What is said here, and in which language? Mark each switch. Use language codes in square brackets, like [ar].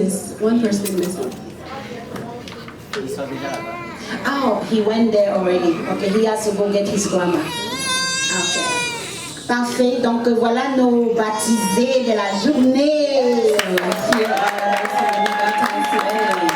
[en] There's one person missing. Oh, he went there already. Okay, he has to go get his grandma. [fr] Okay. Parfait. Donc voilà nos baptisés de la journée. [en] Here are those who will be baptized today.